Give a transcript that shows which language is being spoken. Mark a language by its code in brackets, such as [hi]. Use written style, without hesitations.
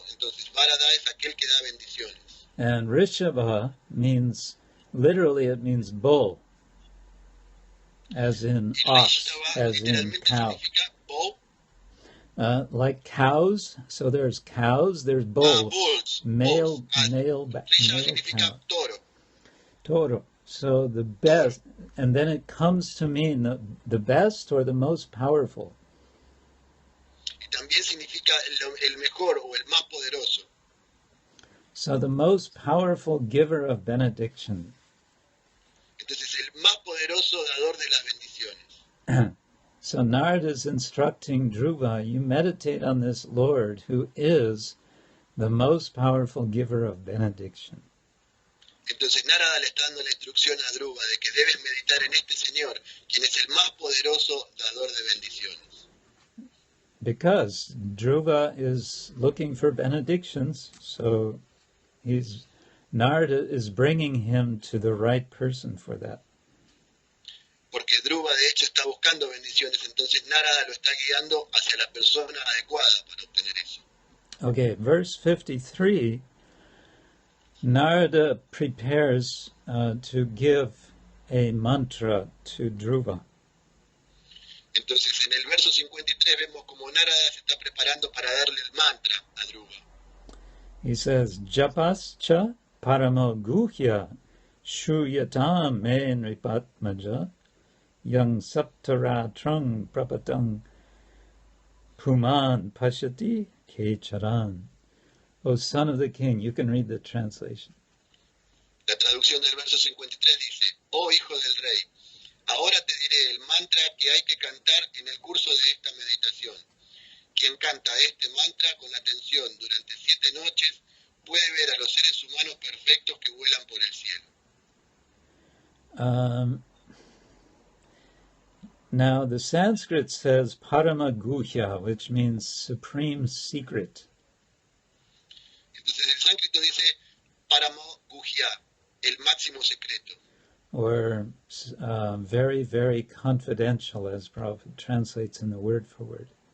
[es] Entonces, varada es aquel que da bendiciones. [en] And Rishabha means, literally it means bull, as in ox, as in cow. Like cows, so there's cows, there's bulls. Bulls. Male [es] significa [en] cow. Toro. So the best, and then it comes to mean the best or the most powerful. [es] Y también significa el mejor o el más poderoso. [en] So the most powerful giver of benediction. [es] Entonces el más poderoso dador de las bendiciones. [en] So Narada is instructing Dhruva, you meditate on this Lord who is the most powerful giver of benediction. [es] Entonces Narada le está dando la instrucción a Dhruva de que debes meditar en este Señor, quien es el más poderoso dador de bendiciones. [en] Because Dhruva is looking for benedictions, so Narada is bringing him to the right person for that. [es] Porque Dhruva de hecho está buscando bendiciones, entonces Narada lo está guiando hacia la persona adecuada para obtener eso. [en] Okay, verse 53, Narada prepares to give a mantra to Dhruva. [es] Entonces en el verso 53 vemos como Narada se está preparando para darle el mantra a Dhruva. [en] He says, [sa] Japascha paramo guhya shuyatam me nripatmaja yang saptara trung prapatang puman pashati kecharan. [en] O son of the king, you can read the translation. [es] La traducción del verso 53 dice, oh hijo del rey, ahora te diré el mantra que hay que cantar en el curso de esta meditación. Quien canta este mantra con atención durante 7 noches puede ver a los seres humanos perfectos que vuelan por el cielo. [en] Now the Sanskrit says Paramaguhya, which means supreme secret. [es] Entonces el sánscrito dice Paramaguhya, el máximo secreto. [en] Or very, very confidential, as Prabhupada translates in the word for word.